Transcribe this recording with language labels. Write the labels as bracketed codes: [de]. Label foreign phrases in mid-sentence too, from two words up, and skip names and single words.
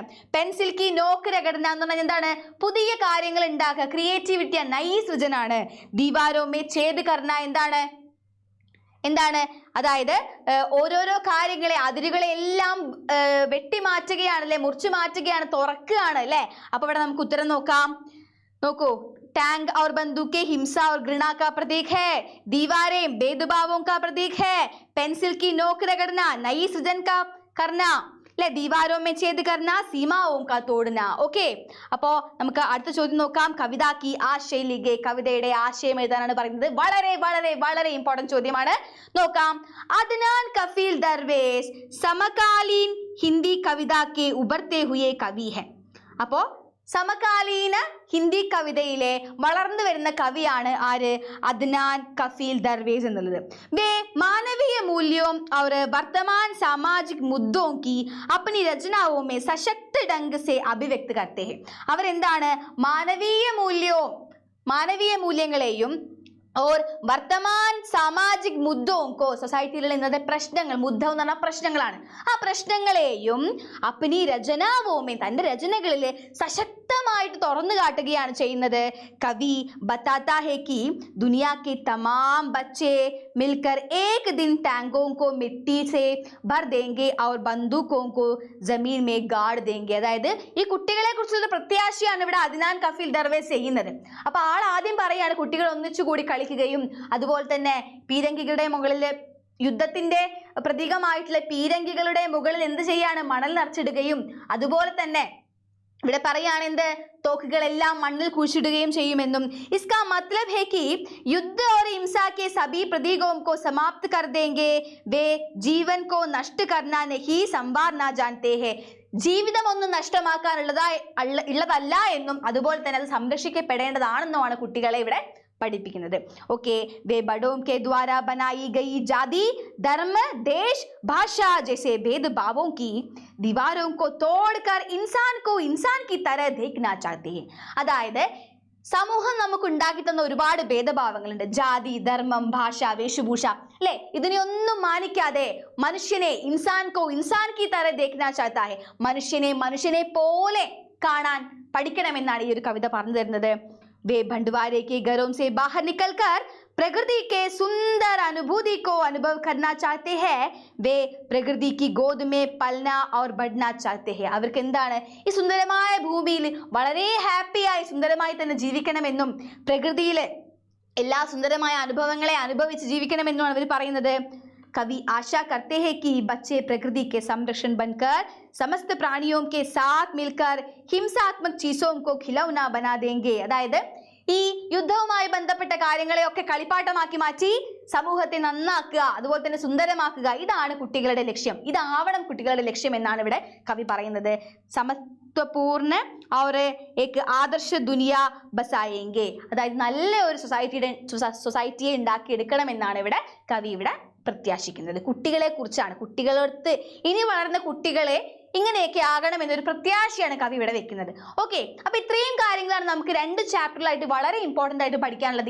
[hi] पेंसिल की नोक रगड़ना [ml] എന്ന് പറഞ്ഞാൽ എന്താണ്, പുതിയ കാര്യങ്ങൾ ഉണ്ടാക്കുക, ക്രിയേറ്റിവിറ്റിയാണ്, നൈ സൃജനാണ്. [hi] दीवारों में छेद करना [ml] എന്താണ്, അതായത് ഓരോരോ കാര്യങ്ങളെ, അതിരുകളെ എല്ലാം വെട്ടിമാറ്റുകയാണ് അല്ലെ, മുറിച്ചു മാറ്റുകയാണ്, തുറക്കുകയാണ് അല്ലെ. അപ്പൊ ഇവിടെ നമുക്ക് ഉത്തരം നോക്കാം. നോക്കൂ, [hi] टैंक और बंदूकें हिंसा और घृणा का प्रतीक है, दीवारें भेदभावों का प्रतीक है, पेंसिल की नोक रगड़ना नई सृजन का करना, അല്ലെ, ദീവാരോं में छेद करना सीमाओं का तोड़ना. [ml] ഓക്കെ, അപ്പോ നമുക്ക് അടുത്ത ചോദ്യം നോക്കാം. [hi] कविता की आशय लिखे, [ml] കവിതയുടെ ആശയം എഴുതാനാണ് പറയുന്നത്. വളരെ വളരെ വളരെ ഇമ്പോർട്ടന്റ് ചോദ്യമാണ്. നോക്കാം. [hi] अदनान कफ़ील दरवेश समकालीन हिंदी कविता के उभरते हुए कवि है. [ml] അപ്പോ സമകാലീന ഹിന്ദി കവിതയിലെ വളർന്നു വരുന്ന കവിയാണ് ആര്, അദ്നാൻ കഫീൽ ദർവേസ് എന്നുള്ളത്. [hi] वे मानवीय मूल्यों और वर्तमान सामाजिक मुद्दों की अपनी रचनाओं में सशक्त ढंग से अभिव्यक्त करते हैं. അവർ എന്താണ്, മാനവീയ മൂല്യങ്ങളെയും और वर्तमान सामाजिक मुद्दों को, [ml] സൊസൈറ്റിയിലുള്ള ഇന്നത്തെ പ്രശ്നങ്ങൾ, മുദ്ദ എന്ന് പറഞ്ഞാൽ പ്രശ്നങ്ങളാണ്, ആ പ്രശ്നങ്ങളെയും [hi] अपनी रचनाओं में, [ml] തന്റെ രചനകളിൽ സശക്തമായിട്ട് തുറന്നു കാട്ടുകയാണ് ചെയ്യുന്നത്. [hi] कवि बताता है कि दुनिया के तमाम ബच्चे मिलकर एक दिन टैंकों को मिट्टी से भर देंगे और बंदूकों को जमीन में गाड़ देंगे. [ml] അതായത് ഈ കുട്ടികളെ കുറിച്ചുള്ള പ്രത്യാശയാണ് ഇവിടെ അദ്നാൻ കഫീൽ ദർവേസ് ചെയ്യുന്നത്. അപ്പൊ ആൾ ആദ്യം പറയാണ് കുട്ടികൾ ഒന്നിച്ചുകൂടി കളിക്കുകയും അതുപോലെ തന്നെ പീരങ്കികളുടെ മുകളിൽ യുദ്ധത്തിന്റെ പ്രതീകമായിട്ടുള്ള പീരങ്കികളുടെ മുകളിൽ എന്ത് ചെയ്യാണ്? മണൽ നിറച്ചിടുകയും അതുപോലെ തന്നെ ഇവിടെ പറയാണ് എന്ത്? തോക്കുകളെല്ലാം മണ്ണിൽ കുഴിച്ചിടുകയും ചെയ്യുമെന്നും. [hi] इसका मतलब है कि युद्ध और हिंसा के सभी प्रतीकों को समाप्त कर देंगे, वे जीवन को नष्ट करना नहीं संवारना जानते हैं. [ml] ജീവിതം ഒന്നും നഷ്ടമാക്കാനുള്ളതല്ല എന്നും അതുപോലെ തന്നെ അത് സംരക്ഷിക്കപ്പെടേണ്ടതാണെന്നുമാണ് കുട്ടികളെ ഇവിടെ പഠിപ്പിക്കുന്നത്. [hi] ओके, वे बड़ों के द्वारा बनाई गई जाति, धर्म, देश, भाषा जैसे भेदभावों की दीवारों को तोड़कर इंसान को इंसान की तरह देखना चाहते हैं. [ml] അതായത് സമൂഹം നമുക്ക് ഉണ്ടാക്കി തന്ന ഒരുപാട് ഭേദഭാവങ്ങളുണ്ട്. ജാതി, ധർമ്മം, ഭാഷ, വേഷഭൂഷ, അല്ലെ? ഇതിനെയൊന്നും മാനിക്കാതെ മനുഷ്യനെ [hi] इंसान की तरह देखना चाहता है, [ml] മനുഷ്യനെ പോലെ കാണാൻ പഠിക്കണമെന്നാണ് ഈ ഒരു കവിത പറഞ്ഞു തരുന്നത്. [hi] वे भंडवारे के घरों से बाहर निकलकर प्रकृति के सुंदर अनुभूति को अनुभव करना चाहते हैं. वे प्रकृति की गोद में पलना और बढ़ना चाहते हैं. [ml] അവർക്ക് എന്താണ്? ഈ സുന്ദരമായ ഭൂമിയിൽ വളരെ ഹാപ്പിയായി സുന്ദരമായി തന്നെ ജീവിക്കണമെന്നും പ്രകൃതിയിലെ എല്ലാ സുന്ദരമായ അനുഭവങ്ങളെ അനുഭവിച്ച് ജീവിക്കണമെന്നുമാണ് അവർ പറയുന്നത്. [hi] कवि आशा करते हैं कि बच्चे प्रकृति के संरक्षण बनकर समस्त प्राणियों के साथ मिलकर हिंसात्मक चीजों को खिलौना बना देंगे. [ml] അതായത് ഈ യുദ്ധവുമായി ബന്ധപ്പെട്ട കാര്യങ്ങളെയൊക്കെ കളിപ്പാട്ടമാക്കി മാറ്റി സമൂഹത്തെ നന്നാക്കുക, അതുപോലെ തന്നെ സുന്ദരമാക്കുക, ഇതാണ് കുട്ടികളുടെ ലക്ഷ്യം. ഇതാവണം കുട്ടികളുടെ ലക്ഷ്യം എന്നാണ് ഇവിടെ കവി പറയുന്നത്. [hi] समत्वपूर्ण और एक आदर्श दुनिया बसाएंगे, [ml] അതായത് നല്ല ഒരു സൊസൈറ്റിയെ ഉണ്ടാക്കിയെടുക്കണമെന്നാണ് ഇവിടെ കവി ഇവിടെ പ്രത്യാശിക്കുന്നത്. കുട്ടികളെ കുറിച്ചാണ്. കുട്ടികളടുത്ത് ഇനി വളർന്ന കുട്ടികളെ ഇങ്ങനെയൊക്കെ ആകണം എന്നൊരു പ്രത്യാശയാണ് കവി ഇവിടെ വെക്കുന്നത്. ഓക്കെ, അപ്പൊ ഇത്രയും കാര്യങ്ങളാണ് നമുക്ക് 2 ചാപ്റ്ററിലായിട്ട് വളരെ ഇമ്പോർട്ടന്റ് ആയിട്ട് പഠിക്കാനുള്ളത്.